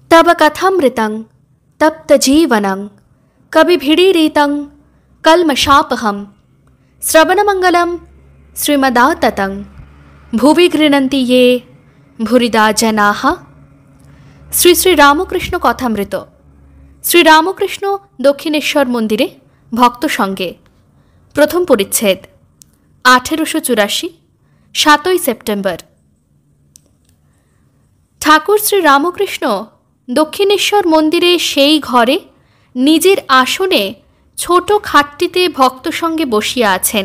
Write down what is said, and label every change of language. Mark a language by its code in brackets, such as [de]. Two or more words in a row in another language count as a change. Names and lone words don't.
[sa] तव कथामृतं तप्तजीवनं कविभिडीरितं कल्मषापहं श्रवणमंगलं श्रीमदाततं भुवि गृह्णन्ति ये भूरिदा जनाः। [bn] শ্রী শ্রী রামকৃষ্ণ কথামৃত। শ্রীরামকৃষ্ণ দক্ষিণেশ্বর মন্দিরে ভক্ত সঙ্গে, প্রথম পরিচ্ছেদ, 1884, 7 সেপ্টেম্বর। ঠাকুর শ্রী রামকৃষ্ণ দক্ষিণেশ্বর মন্দিরে সেই ঘরে নিজের আসনে ছোট খাটটিতে ভক্ত সঙ্গে বসিয়া আছেন।